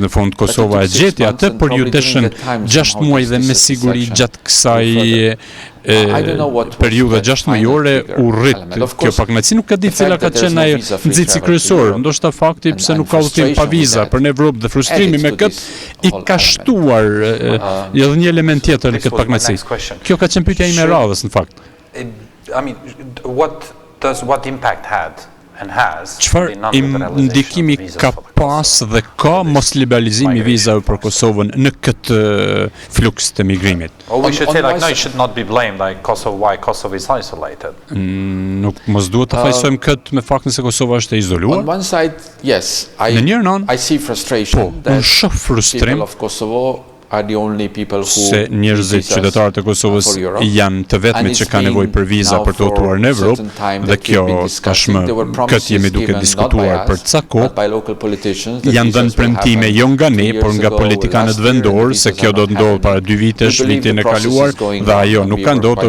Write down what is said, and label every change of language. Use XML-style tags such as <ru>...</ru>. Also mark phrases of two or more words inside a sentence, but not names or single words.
<sq>Në fund Kosova e gjeti atë, por ju deshën 6 muaj dhe me siguri gjatë kësaj periudhe 6 mujore u rrit kjo pakënaqësi. Nuk e di cila ka qenë ajo nxitsi kryesor. Ndoshta fakti pse nuk ka udhëtim pa viza për në Evropë dhe frustrimi me këtë i ka shtuar edhe një element tjetër në këtë pakënaqësi. Kjo ka qenë pyetja ime e radhës në fakt.</sq> <en>I mean, what impact</en> <sq>Çfarë ndikimi ka pas dhe ka mos liberalizimi vizave për Kosovën në këtë fluks të migrimit?</sq> <en>Or we should say like, no, it should not be blamed like Kosovo, why Kosovo is isolated.</en> <sq>Nuk mos duhet të fajsojmë këtë me faktin se Kosova është e izoluar.</sq> <en>On one side, yes,</en> <sq>Në njërin anë,</sq> <en>I see frustration</en> <sq>unë</sq> <en>that</en> <sq>shoh frustrim</sq> <en>people of Kosovo are the only people who</en> <sq>se njerëzit qytetarët e Kosovës janë të vetmit që kanë nevojë për viza për të udhëtuar në Evropë dhe kjo tashmë këtë jemi duke diskutuar për ca kohë. Janë dhënë premtime jo nga ne, por nga politikanët vendor se kjo do të ndodhë para 2 vitesh, vitin e kaluar dhe ajo nuk ka ndodhur.</sq>